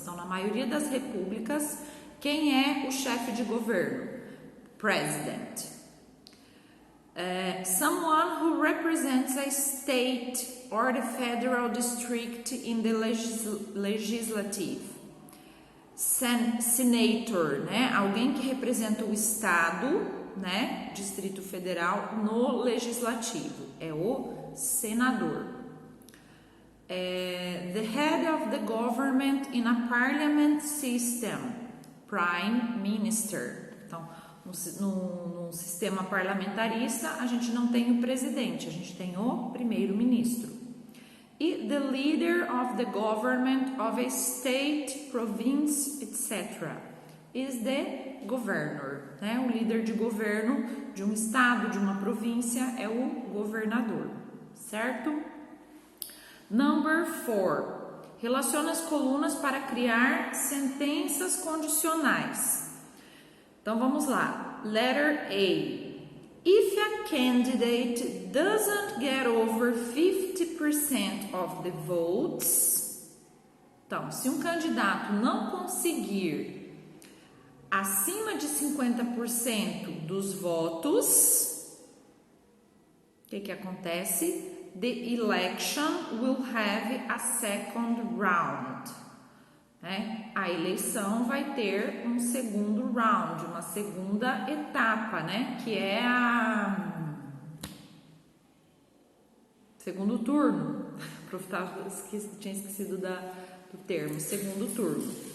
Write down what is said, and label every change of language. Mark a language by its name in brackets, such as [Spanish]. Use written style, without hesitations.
[Portuguese] Então, na maioria das repúblicas, quem é o chefe de governo? [English] President. Someone who represents a state or the federal district in the legislative. Senator, né? [Portuguese] Alguém que representa o estado, né? Distrito Federal no legislativo. É o senador. [English] The head of the government in a parliament system, prime minister. [Portuguese] Então, no sistema parlamentarista, a gente não tem o presidente, a gente tem o primeiro-ministro. [English] E the leader of the government of a state, province, etc. is the governor, né? [Portuguese] O líder de governo de um estado, de uma província é o governador, certo? [English] Number 4. [Portuguese] Relaciona as colunas para criar sentenças condicionais. Então vamos lá. [English] Letter A. If a candidate doesn't get over 50% of the votes, [Portuguese] então, se um candidato não conseguir acima de 50% dos votos, o que acontece? [English] The election will have a second round. [Portuguese] Né? A eleição vai ter um segundo round, uma segunda etapa, né? Que é a segundo turno. O prof tinha esquecido do termo, segundo turno.